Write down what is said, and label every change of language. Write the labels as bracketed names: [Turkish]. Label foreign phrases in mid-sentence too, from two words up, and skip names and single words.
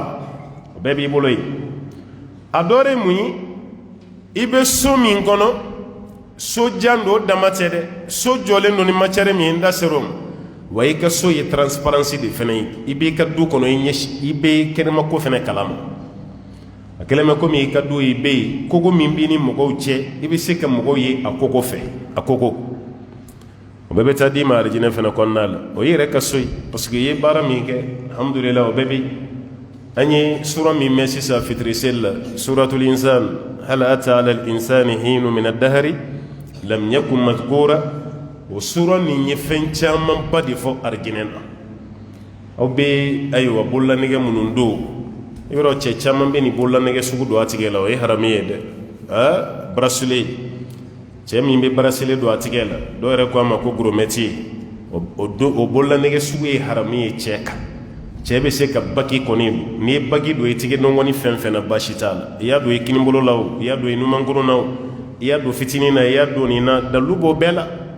[Bambara] la o bɛɛ b'i bolo yen a dɔ ye mun ye i bɛ so min kɔnɔ so jan don o dama tɛ dɛ so jɔlen don ni matière min ye n da ser'o ma wa i ka so ye transparency de fana ye i b'i ka du kɔnɔ i bɛ kɛnɛma ko fana kalama a kɛlen bɛ komi i ka du i bɛ yen kogo min b'i ni mɔgɔw cɛ i bɛ se ka mɔgɔw ye a kogo fɛ a kogo o bɛɛ bɛ taa d'i ma arijinɛ fana kɔnɔna la o ye yɛrɛ ka so ye parce que i ye baara min kɛ alhamdulillah o bɛɛ bɛ an ye sura min mɛn sisan fitiri seli la [Arabic] سورة الإنسان هل أتى على الإنسان حين من الدهر لم يكن مذكورا [Bambara] o sura nin ye fɛn caman ba de fɔ arijinɛ na aw bɛ ayiwa bololanɛgɛ minnu don yɔrɔ cɛ caman bɛ nin bololanɛgɛ sugu don a tigɛ la o ye haramu ye dɛ bracelet cɛ min bɛ bracelet don a tigɛ la dɔw yɛrɛ ko a ma ko goromɛti o bololanɛgɛ sugu ye haramu ye cɛ kan cɛ bɛ se ka baki kɔni n'i ye baki don i tigɛ nɔgɔni fɛn fɛn na baasi t'a la i y'a don i kinibolo la o i y'a don i numankuru na o i y'a don fitinin na i y'a don nin na dalilu b'o bɛɛ la